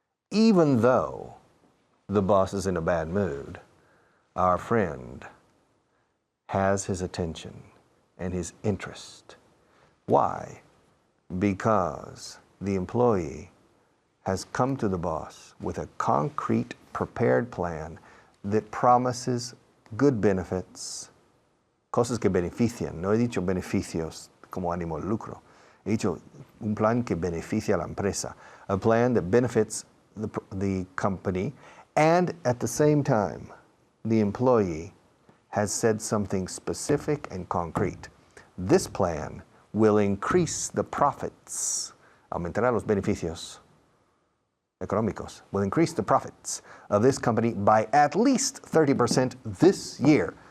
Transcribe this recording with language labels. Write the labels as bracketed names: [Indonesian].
[English] Even though the boss is in a bad mood, our friend has his attention and his interest. Why? Because the employee has come to the boss with a concrete, prepared plan that promises good benefits, [Spanish] cosas que benefician. No he dicho beneficios como ánimo de lucro. He dicho un plan que beneficia a la empresa, [English] a plan that benefits the company, and at the same time, the employee has said something specific and concrete. This plan will increase the profits, [Spanish] aumentará los beneficios económicos, [English] will increase the profits of this company by at least 30% this year.